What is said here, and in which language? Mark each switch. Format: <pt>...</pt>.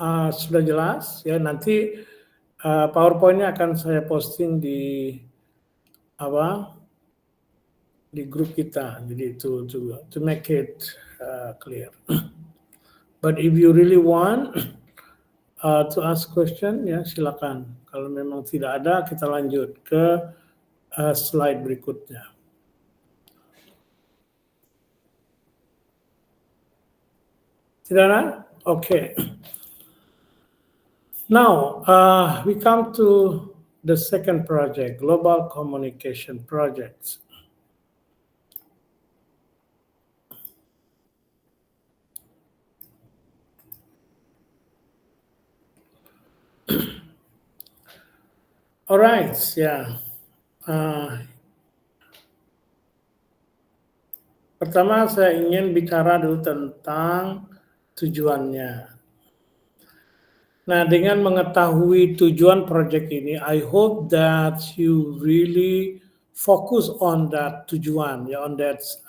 <id>Sudah jelas ya, nanti PowerPoint-nya akan saya posting di grup kita, jadi</id> <en>to make it clear. But if you really want to ask question</en> <id>ya silakan. Kalau memang tidak ada kita lanjut ke slide berikutnya. Tidak ada? Okay.</id> <en>Now, we come to the second project, Global Communication Projects. Alright, ya.</en> <id>Pertama saya ingin bicara dulu tentang tujuannya. Nah, dengan mengetahui tujuan proyek ini,</id> <en>I hope that you really focus on that tujuan, ya, on that</en>